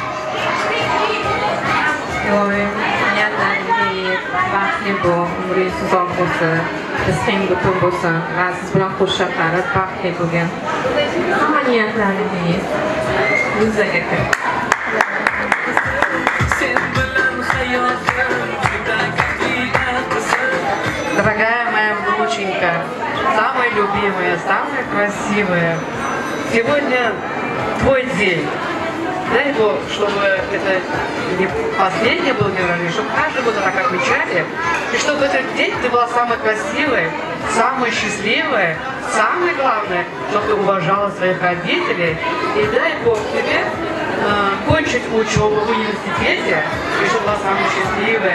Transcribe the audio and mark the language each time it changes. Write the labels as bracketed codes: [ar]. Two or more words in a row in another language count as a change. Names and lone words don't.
[uz] Doim niyatlaringiz baxtli bo'l, umringiz uzoq bo'lsin, rizqingiz butun bo'lsin va siz bilan qo'shaqarib baxtli bo'lgan. Hamma niyatlaringiz yuzaga kiradi. Sen bilan hayotim juda go'zal. [ru] Дорогая моя внученька, самая любимая, самая красивая, сегодня твой день. Дай Бог, чтобы это не последний был день рождения, чтобы каждый год так отмечали, и чтобы в этот день ты была самой красивой, самой счастливой, самое главное, чтобы ты уважала своих родителей, и дай Бог тебе кончить учебу в университете, и чтобы была самой счастливой.